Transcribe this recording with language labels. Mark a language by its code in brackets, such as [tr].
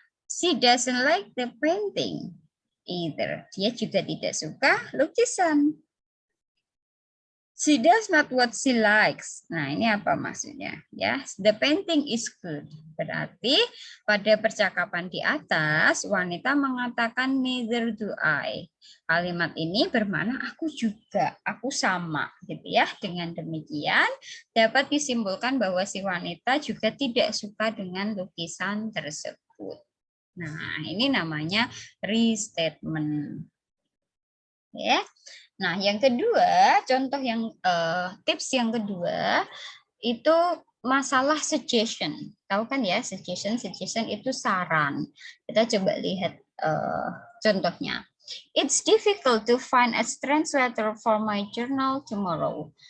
[en] She doesn't like the painting. Either. [id] Dia juga tidak suka lukisan. [en] She does not what she likes. [id] Nah, ini apa maksudnya? Ya, [en] the painting is good. [id] Berarti pada percakapan di atas, wanita mengatakan [en] neither do I. [id] Kalimat ini bermakna aku juga, aku sama, gitu ya. Dengan demikian, dapat disimpulkan bahwa si wanita juga tidak suka dengan lukisan tersebut. Nah, ini namanya restatement. Ya. Nah, yang kedua, contoh yang tips yang kedua itu masalah suggestion. Tahu kan ya, suggestion itu saran. Kita coba lihat contohnya. [en] It's difficult to find a translator for my journal tomorrow.